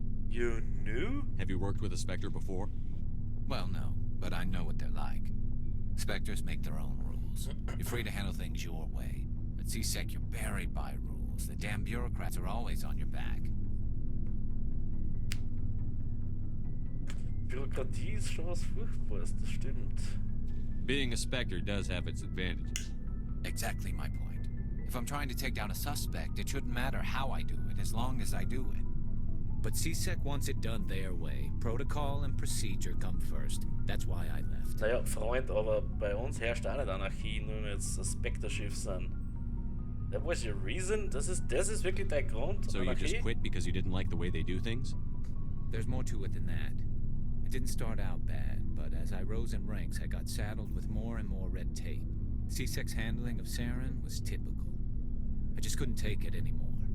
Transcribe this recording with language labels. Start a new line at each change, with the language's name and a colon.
English: You knew? Have you worked with a Spectre before? Well, no, but I know what they're like. Spectres make their own rules. You're free to handle things your way. At CSEC, you're buried by rules. The damn bureaucrats are always on your back.
German: Bürokratie ist schon was Furchtbares, das stimmt.
English: Being a Spectre does have its advantages. Exactly my point. If I'm trying to take down a suspect, it shouldn't matter how I do it, as long as I do it. But CSEC wants it done their way. Protocol and procedure come first. That's why I left.
German: Naja, Freund, aber bei uns herrscht auch nicht Anarchie, nur wenn wir jetzt das Spectre-Schiff sind.
English: That was your reason?
German: Das ist wirklich dein Grund?
English: So
German: Anarchie?
English: you just quit because you didn't like the way they do things? There's more to it than that. It didn't start out bad, but as I rose in ranks, I got saddled with more and more red tape. CSEC's handling of Saren was typical. I just couldn't take it anymore.